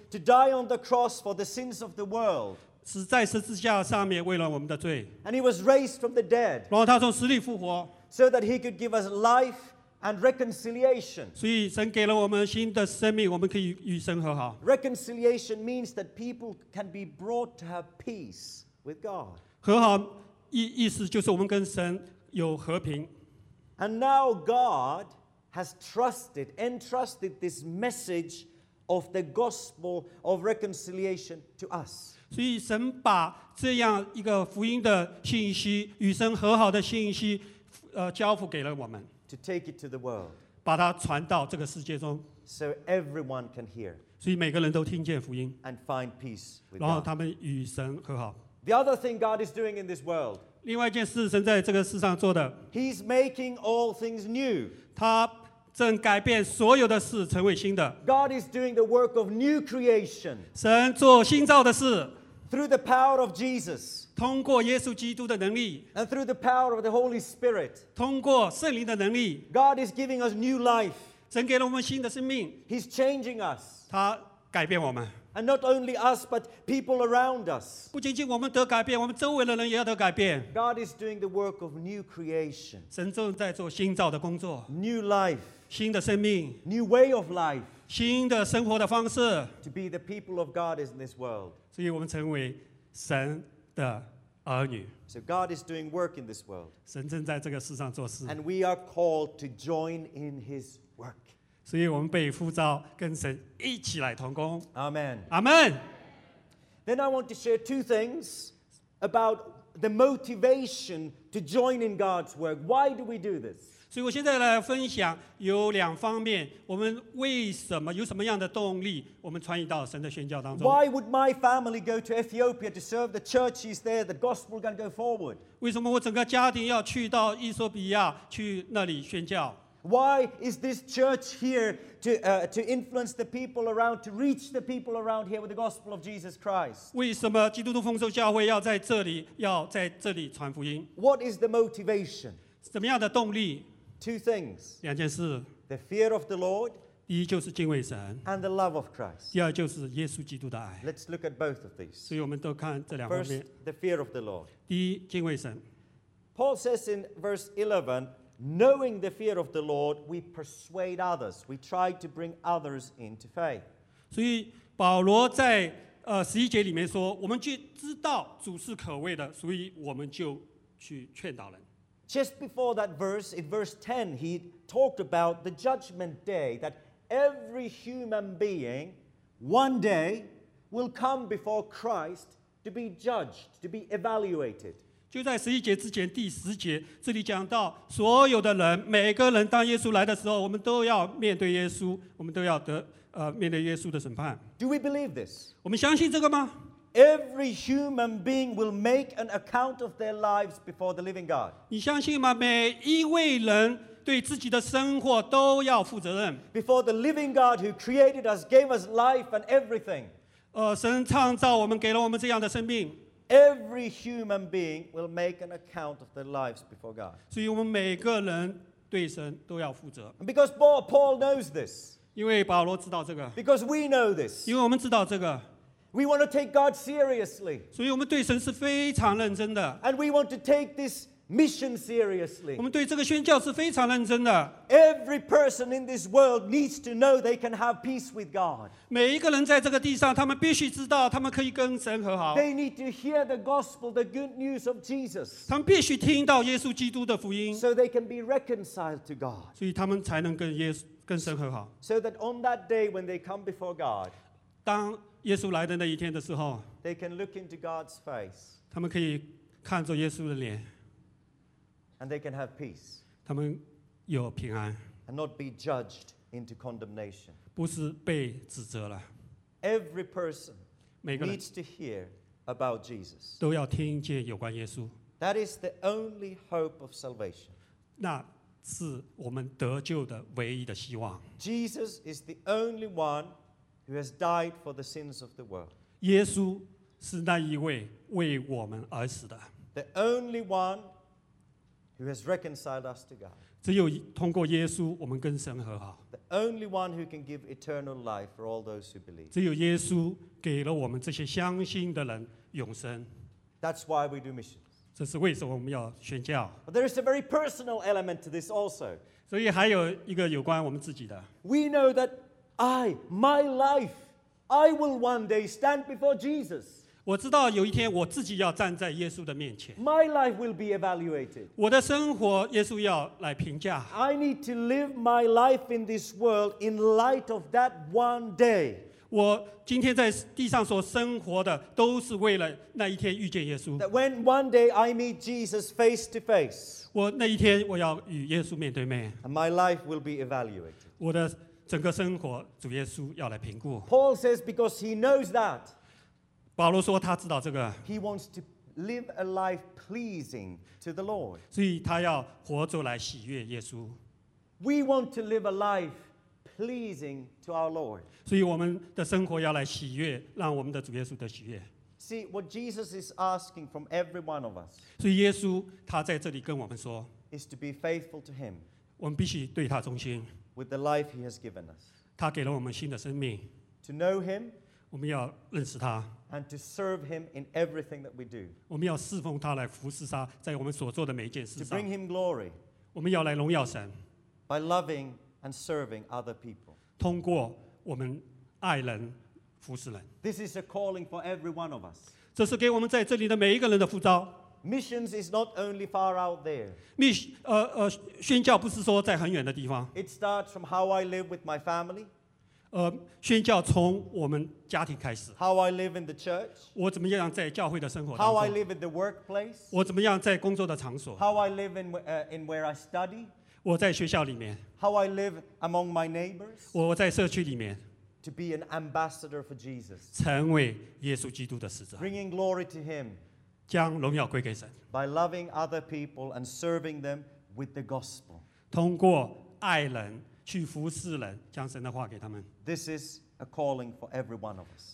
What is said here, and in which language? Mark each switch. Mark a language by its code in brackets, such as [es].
[en] To die on the cross for the sins of the world. [zh] 死在十字架上面为了我们的罪。 [en] And he was raised from the dead. [zh] 然后他从死里复活。 [en] So that he could give us life. And reconciliation. [zh] 所以神给了我们新的生命，我们可以与神和好。 [en] Reconciliation means that people can be brought to have peace with God. [zh] 和好意思就是我们跟神有和平。 [en] And now God has entrusted this message of the gospel of reconciliation to us. [zh] 所以神把这样一个福音的信息，与神和好的信息，交付给了我们。 [en] To take it to the world, [zh] 把它传到这个世界中 [en] so everyone can hear, [zh] 所以每个人都听见福音 [en] and find peace with God. [zh] 然后他们与神和好 [en] The other thing God is doing in this world, [zh] 另外一件事神在这个世上做的 [en] He's making all things new. [zh] 他正改变所有的事成为新的 [en] God is doing the work of new creation. [zh] 神做新造的事 [en] through the power of Jesus. [zh] 通过耶稣基督的能力 [en] and through the power of the Holy Spirit, [zh] 通过圣灵的能力 [en] God is giving us new life. [zh] 神给了我们新的生命 [en] He's changing us. [zh] 他改变我们 [en] and not only us, but people around us. [zh] 不仅仅我们得改变，我们周围的人也要得改变 [en] God is doing the work of new creation. [zh] 神正在做新造的工作 [en] new life, [zh] 新的生命 [en] new way of life, [zh] 新的生活的方式 [en] to be the people of God in this world. [zh] 所以我们成为神的儿女。 [en] So God is doing work in this world. [zh] 神正在这个世上做事。 [en] And we are called to join in His work. [zh] 所以我们被呼召跟神一起来同工。 [en] Amen. Amen. Then I want to share two things about the motivation to join in God's work. Why do we do this? [zh] 所以我现在来分享有两方面，我们为什么有什么样的动力，我们参与到神的宣教当中。 [en] Why would my family go to Ethiopia to serve the churches there? The gospel is going to go forward. [zh] 为什么我整个家庭要去到伊索比亚去那里宣教？ [en] Why is this church here to influence the people around, to reach the people around here with the gospel of Jesus Christ? [zh] 为什么基督徒丰收教会要在这里，要在这里传福音？ [en] What is the motivation? [zh] 怎么样的动力？ [en] Two things. [zh] 两件事。 [en] The fear of the Lord. [zh] 第一就是敬畏神。 [en] And the love of Christ. [zh] 第二就是耶稣基督的爱。 [en] Let's look at both of these. [zh] 所以我们都看这两方面。 [en] First, the fear of the Lord. [zh] 第一，敬畏神。 [en] Paul says in verse 11, knowing the fear of the Lord, we persuade others. We try to bring others into faith. [zh] 所以保罗在十一节里面说，我们就知道主是可畏的，所以我们就去劝导人。 [en] Just before that verse, in verse 10, he talked about the judgment day that every human being one day will come before Christ to be judged, to be evaluated. [zh] 就在十一节之前，第十节，这里讲到所有的人，每个人当耶稣来的时候，我们都要面对耶稣，我们都要面对耶稣的审判。 [en] Do we believe this? [zh] 我们相信这个吗？ [en] Every human being will make an account of their lives before the living God. [zh] 你相信吗？每一位人对自己的生活都要负责任。 [en] Before the living God who created us, gave us life and everything. [zh] 神创造我们，给了我们这样的生命。 [en] Every human being will make an account of their lives before God. [zh] 所以我们每个人对神都要负责。 [en] Because Paul knows this. [zh] 因为保罗知道这个。 [en] Because we know this. [zh] 因为我们知道这个。 [en] We want to take God seriously. [zh] 所以我们对神是非常认真的。 [en] And we want to take this mission seriously. [zh] 我们对这个宣教是非常认真的。 [en] Every person in this world needs to know they can have peace with God. [zh] 每一个人在这个地上，他们必须知道他们可以跟神和好。 [en] They need to hear the gospel, the good news of Jesus. [zh] 他们必须听到耶稣基督的福音。 [en] So they can be reconciled to God. [zh] 所以他们才能跟神和好。 [en] So that on that day when they come before God, [zh] 当耶稣来的那一天的时候， [en] they can look into God's face, [zh] 他们可以看着耶稣的脸， [en] and they can have peace, [zh] 他们有平安， [en] and not be judged into condemnation. [zh] 不是被指责了。 [en] Every person needs to hear about Jesus. [zh] 都要听见有关耶稣。 [en] That is the only hope of salvation. [zh] 那是我们得救的唯一的希望。 [en] Jesus is the only one who has died for the sins of the world. [zh] 耶稣是那一位为我们而死的。 [en] The only one who has reconciled us to God. [zh] 只有通过耶稣，我们跟神和好。 [en] The only one who can give eternal life for all those who believe. [zh] 只有耶稣给了我们这些相信的人永生。 [en] That's why we do missions. [zh] 这是为什么我们要宣教。 [en] But there is a very personal element to this also. [zh] 所以还有一个有关我们自己的。 [en] We know that my life, I will one day stand before Jesus. [zh] 我知道有一天我自己要站在耶稣的面前。 [en] My life will be evaluated. [zh] 我的生活耶稣要来评价。 [en] I need to live my life in this world in light of that one day. [zh] 我今天在地上所生活的都是为了那一天遇见耶稣。 [en] That when one day I meet Jesus face to face. [zh] 我那一天我要与耶稣面对面。 [en] And my life will be evaluated. [zh] 我的整个生活主耶稣要来评估。 [en] Paul says because he knows that. [zh] 保罗说他知道这个。 [en] He wants to live a life pleasing to the Lord. [zh] 所以他要活着来喜悦耶稣。 [en] We want to live a life pleasing to our Lord. [zh] 所以我们的生活要来喜悦，让我们的主耶稣得喜悦。 [en] See what Jesus is asking from every one of us. [zh] 所以耶稣他在这里跟我们说 [en] ，is to be faithful to Him. [zh] 我们必须对他忠心。 [en] With the life He has given us. [zh] 他给了我们新的生命。 [en] To know Him. [zh] 我们要认识他。 [en] And to serve him in everything that we do. [zh] 我们要侍奉他来服侍他，在我们所做的每一件事上。 [en] To bring him glory. [zh] 我们要来荣耀神。 [en] By loving and serving other people. [zh] 通过我们爱人服侍人。 [en] This is a calling for every one of us. [zh] 这是给我们在这里的每一个人的呼召。 [en] Missions is not only far out there. [zh] 宣教不是说在很远的地方。 [en] It starts from how I live with my family. [zh] 宣教从我们家庭开始。 [en] How I live in the church. [zh] 我怎么样在教会的生活当 [en] 中。How I live in the workplace. [zh] 我怎么样在工作的场所。 [en] How I live in where I study. [zh] 我在学校里面。 [en] How I live among my neighbors. [zh] 我在社区里面。 [en] To be an ambassador for Jesus. [zh] 成为耶稣基督的使者。 [en] Bringing glory to him. [zh] 将荣耀归给神。 [en] By loving other people and serving them with the gospel. [zh] 通过爱人。去服侍人，将神的话给他们。 [en] This is a calling for every one of us.